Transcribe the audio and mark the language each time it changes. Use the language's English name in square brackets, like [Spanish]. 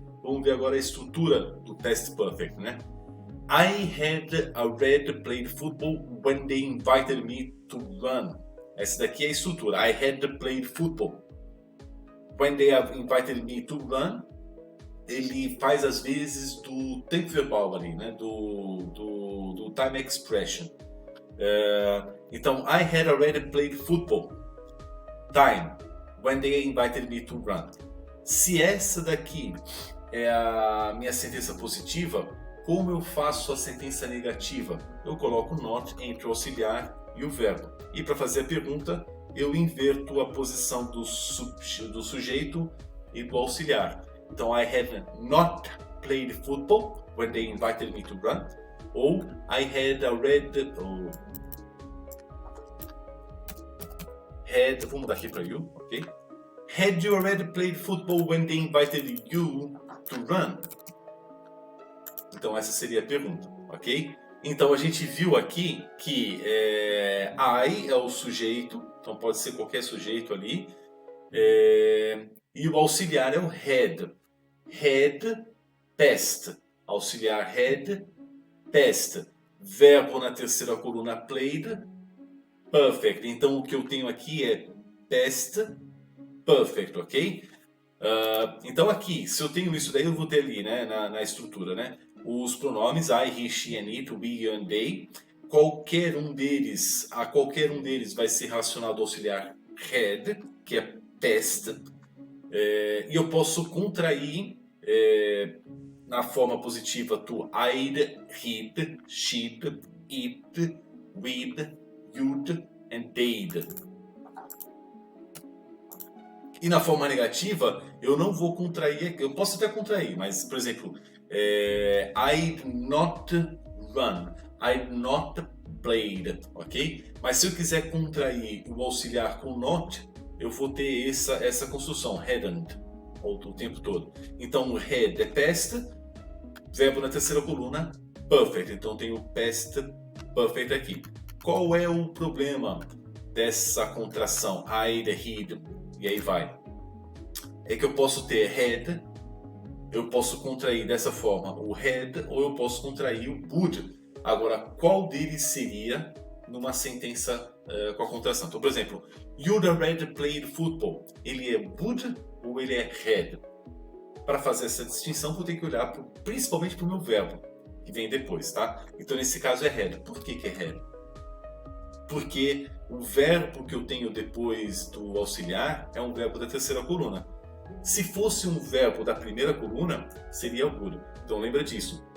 [Portuguese] Vamos ver agora a estrutura do past perfect, né? [English] I had already played football when they invited me to run. [Portuguese] Essa daqui é a estrutura. [English] I had played football. When they have invited me to run, [Portuguese] ele faz às vezes do tempo verbal ali, né? Do time expression. [English] Então, I had already played football. Time. When they invited me to run. [Portuguese] Se essa daqui é a minha sentença positiva, como eu faço a sentença negativa? Eu coloco not entre o auxiliar e o verbo. E para fazer a pergunta, eu inverto a posição do sujeito e do auxiliar. [English] Então, I had not played football when they invited me to run. Ou I had already... [Portuguese] vamos mudar aqui para [English] you, [Portuguese] ok? [English] Had you already played football when they invited you to run? [Portuguese] Então, essa seria a pergunta, ok? Então a gente viu aqui que I é o sujeito, então pode ser qualquer sujeito ali, e o auxiliar é o had. Had, past. Auxiliar had, past. verbo na terceira coluna played, perfect. Então o que eu tenho aqui é past perfect, ok? Então aqui, se eu tenho isso daí, eu vou ter ali, né, na estrutura, né, os pronomes I, he, she and it, we, you and they. A qualquer um deles vai ser relacionado ao auxiliar had, que é past. E eu posso contrair na forma positiva to I'd, he'd, she'd, it, we'd, you'd and they'd. E na forma negativa, eu não vou contrair, eu posso até contrair, mas, por exemplo, I'd not run, I'd not played, ok? Mas se eu quiser contrair o auxiliar com not, eu vou ter essa construção, hadn't, o tempo todo. Então, had é past, verbo na terceira coluna, perfect. Então, tem o past perfect aqui. Qual é o problema dessa contração? I'd, he'd, e aí vai. É que eu posso ter had, eu posso contrair dessa forma o had, ou eu posso contrair o would. Agora, qual deles seria numa sentença com a contração? [English] Então, [Portuguese] por exemplo, [English] you'd already played football. [Portuguese] Ele é would ou ele é had? Para fazer essa distinção, vou ter que olhar principalmente para o meu verbo, que vem depois, tá? Então, nesse caso é had. Por que é had? Porque o verbo que eu tenho depois do auxiliar é um verbo da terceira coluna. Se fosse um verbo da primeira coluna, seria would. Então lembra disso.